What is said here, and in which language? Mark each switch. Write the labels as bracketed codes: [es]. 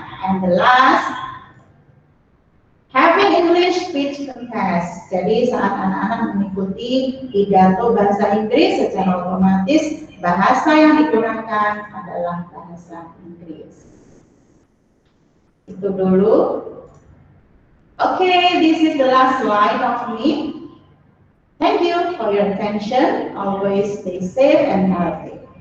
[en] And the last, having English speech contest. [id] Jadi saat anak-anak mengikuti pidato bahasa Inggris, secara otomatis bahasa yang digunakan adalah bahasa Inggris. Itu dulu. [en] Okay, this is the last slide of me. Thank you for your attention. Always stay safe and healthy.